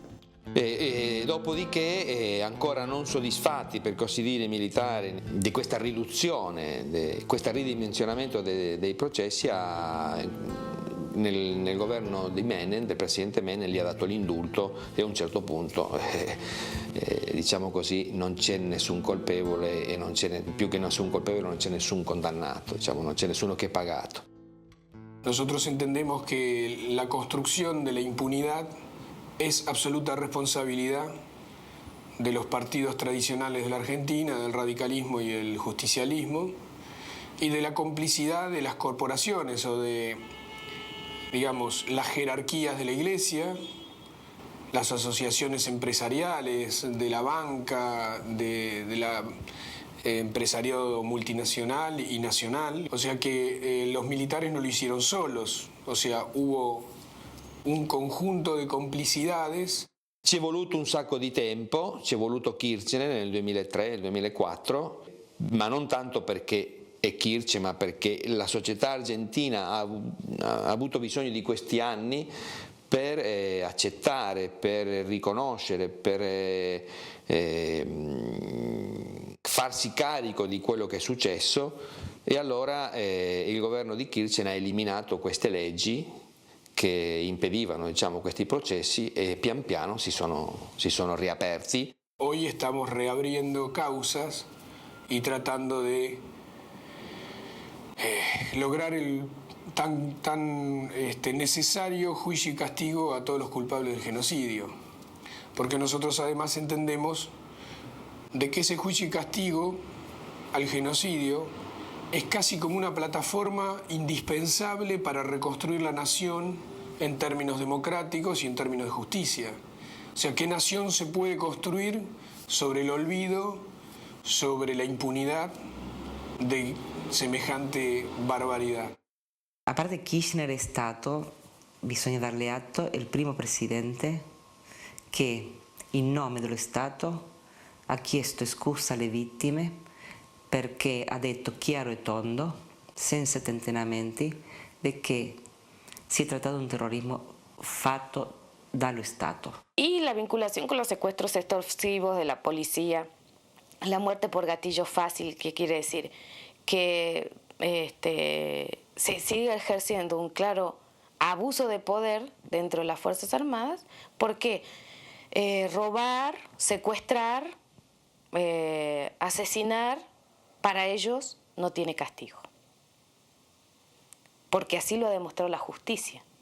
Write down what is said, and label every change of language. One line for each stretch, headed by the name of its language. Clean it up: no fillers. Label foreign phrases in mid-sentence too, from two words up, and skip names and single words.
Italian: E dopodiché, ancora non soddisfatti, per così dire, i militari di questa riduzione, questo ridimensionamento dei processi, nel governo di Menem, del presidente Menem, gli ha dato l'indulto e a un certo punto, diciamo così, non c'è nessun colpevole e non c'è, più che nessun colpevole, non c'è nessun condannato, diciamo, non c'è nessuno che è pagato.
Spanish: Nosotros entendemos que la construcción de la impunidad es absoluta responsabilidad de los partidos tradicionales de la Argentina, del radicalismo y el justicialismo, y de la complicidad de las corporaciones o de, digamos, las jerarquías de la Iglesia, las asociaciones empresariales, de la banca, de la empresariado multinacional y nacional. O sea que los militares no lo hicieron solos, o sea, hubo un conjunto di complicidades.
Italian: Ci è voluto un sacco di tempo, ci è voluto Kirchner nel 2003, nel 2004, ma non tanto perché è Kirchner, ma perché la società argentina ha avuto bisogno di questi anni per accettare, per riconoscere, per farsi carico di quello che è successo, e allora il governo di Kirchner ha eliminato queste leggi che impedivano, diciamo, questi processi, e pian piano si sono riaperti.
Spanish: Hoy estamos reabriendo causas y tratando de lograr el tan necesario juicio y castigo a todos los culpables del genocidio. Porque nosotros además entendemos de que ese juicio y castigo al genocidio es casi como una plataforma indispensable para reconstruir la nación en términos democráticos y en términos de justicia. O sea, ¿qué nación se puede construir sobre el olvido, sobre la impunidad de semejante barbaridad?
Italian: A parte Kirchner è stato, bisogna darle atto, il primo presidente che in nome dello Stato ha chiesto scusa alle vittime, perché ha detto chiaro e tondo, senza tentennamenti, di che si è trattato di un terrorismo fatto dallo Stato.
Spanish: Y la vinculación con los secuestros extorsivos de la policía, la muerte por gatillo fácil, que quiere decir que se sigue ejerciendo un claro abuso de poder dentro de las Fuerzas Armadas, porque robar, secuestrar, asesinar, para ellos no tiene castigo, porque así lo ha demostrado la justicia.